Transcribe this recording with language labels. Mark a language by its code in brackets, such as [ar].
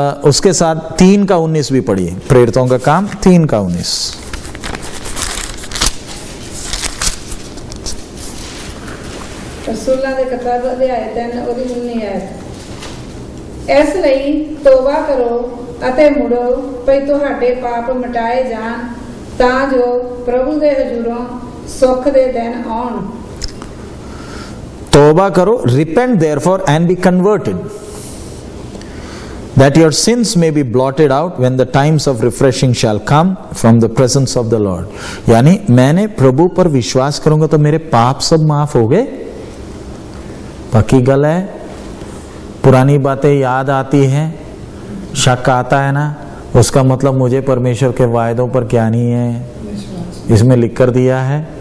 [hi] उसके साथ 3:19 भी पढ़िए, प्रेरितों का काम 3:19। [pa] रसूलां दे किताब अध्याय 3 ਉਹਦੀ 19 ਹੈ। ਇਸ ਲਈ ਤੋਬਾ ਕਰੋ ਅਤੇ ਮੁੜੋ ਭਈ ਤੁਹਾਡੇ ਪਾਪ ਮਿਟਾਏ ਜਾਣ ਤਾਂ ਜੋ ਪ੍ਰਭੂ ਦੇ ਹਜ਼ੂਰੋਂ ਸੁੱਖ ਦੇ ਦਿਨ ਆਉਣ। [hi] तौबा करो, [en] repent therefore and be converted, that your sins may be blotted out when the times of refreshing shall come from the presence of the Lord। [hi] यानी मैंने प्रभु पर विश्वास करूंगा तो मेरे पाप सब माफ हो गए। [pa] पक्की गल है, [hi] पुरानी बातें याद आती हैं, शक आता है ना, उसका मतलब मुझे परमेश्वर के वायदों पर क्या नहीं है, इसमें लिख कर दिया है।